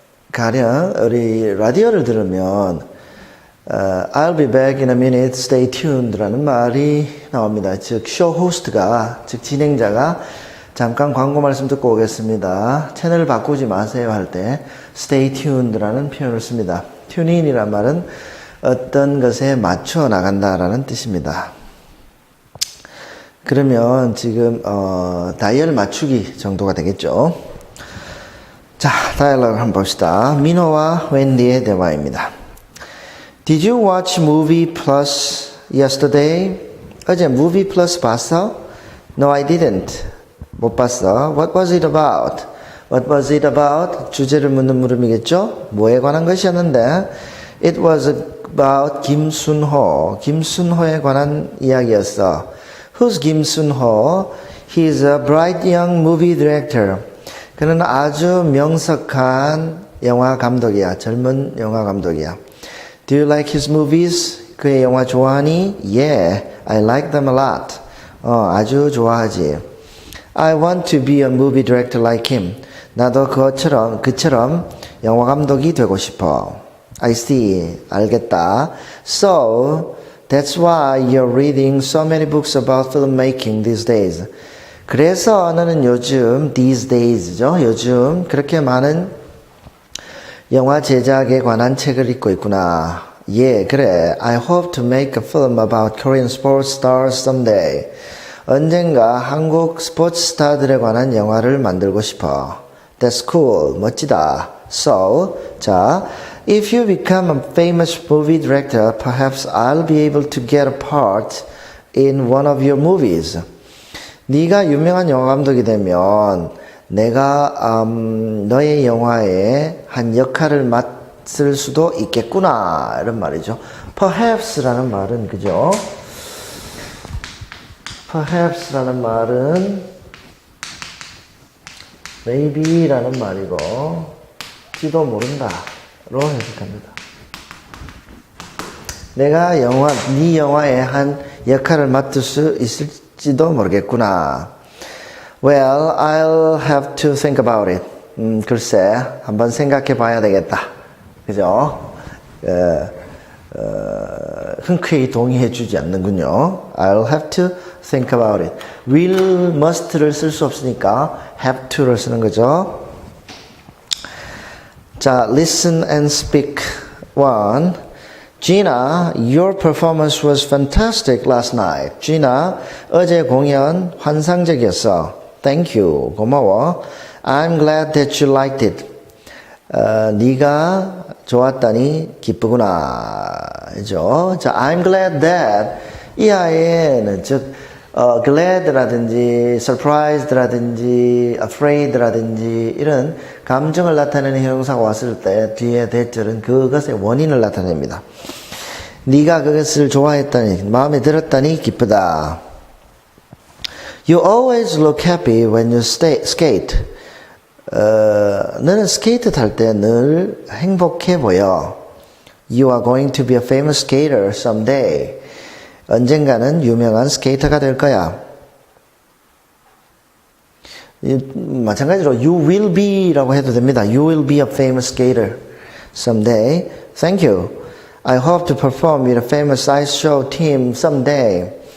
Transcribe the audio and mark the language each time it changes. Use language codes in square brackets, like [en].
[ko] 가령 우리 라디오를 들으면 [en] I'll be back in a minute, stay tuned [ko] 라는 말이 나옵니다. 즉 쇼 호스트가, 즉 진행자가 잠깐 광고 말씀 듣고 오겠습니다. 채널을 바꾸지 마세요 할 때 [en] stay tuned [ko] 라는 표현을 씁니다. 튜닝이란 말은 어떤 것에 맞춰 나간다라는 뜻입니다. 그러면 지금 다이얼 맞추기 정도가 되겠죠. 자, 다이얼로그 한번 봅시다. 민호와 웬디의 대화입니다. [en] Did you watch Movie Plus yesterday? [ko] 어제 Movie Plus 봤어? [en] No, I didn't. [ko] 못 봤어. [en] What was it about? What was it about? [ko] 주제를 묻는 물음이겠죠? 뭐에 관한 것이었는데? [en] It was about 김순호. [ko] 김순호에 관한 이야기였어. [en] Who's 김순호? He's a bright young movie director. [ko] 그는 아주 명석한 영화 감독이야. 젊은 영화 감독이야. [en] Do you like his movies? [ko] 그의 영화 좋아하니? [en] Yeah, I like them a lot. [ko] 아주 좋아하지. [en] I want to be a movie director like him. [ko] 나도 그처럼 영화 감독이 되고 싶어. [en] I see. [ko] 알겠다. [en] So, that's why you're reading so many books about filmmaking these days. [ko] 그래서 너는 요즘, [en] these days [ko] 죠. 요즘 그렇게 많은 영화 제작에 관한 책을 읽고 있구나. 예, 그래. [en] I hope to make a film about Korean sports stars someday. [ko] 언젠가 한국 스포츠 스타들에 관한 영화를 만들고 싶어. [en] That's cool. [ko] 멋지다. [en] So, 자, if you become a famous movie director, perhaps I'll be able to get a part in one of your movies. [ko] 네가 유명한 영화 감독이 되면 내가 너의 영화에 한 역할을 맡을 수도 있겠구나 이런 말이죠. Perhaps라는 말은 그죠? Perhaps라는 말은 maybe라는 말이고 지도 모른다로 해석합니다. 내가 네 영화에 한 역할을 맡을 수 있을지도 모르겠구나. [en] Well, I'll have to think about it. [ko] 글쎄, 한번 생각해 봐야 되겠다. 그죠? 흔쾌히 동의해 주지 않는군요. [en] I'll have to think about it. [ko] will, must를 쓸 수 없으니까 have to를 쓰는 거죠. [en] 자, listen and speak. 1. Gina, your performance was fantastic last night. [ko] Gina, 어제 공연 환상적이었어. [en] Thank you. [ko] 고마워. [en] I'm glad that you liked it. [ko] 네가 좋았다니 기쁘구나. 그죠? 자, [en] I'm glad that [ko] 이 아이는 즉 glad라든지 surprised라든지 afraid라든지 이런 감정을 나타내는 형용사가 왔을 때 뒤에 대절은 그것의 원인을 나타냅니다. 네가 그것을 좋아했다니 마음에 들었다니 기쁘다. [en] You always look happy when you skate. [ko] 너는 스케이트 탈 때 늘 행복해 보여. [en] You are going to be a famous skater someday. [ko] 언젠가는 유명한 스케이터가 될 거야. 마찬가지로 [en] you will be [ko] 라고 해도 됩니다. [en] You will be a famous skater someday. Thank you. I hope to perform with a famous ice show team someday.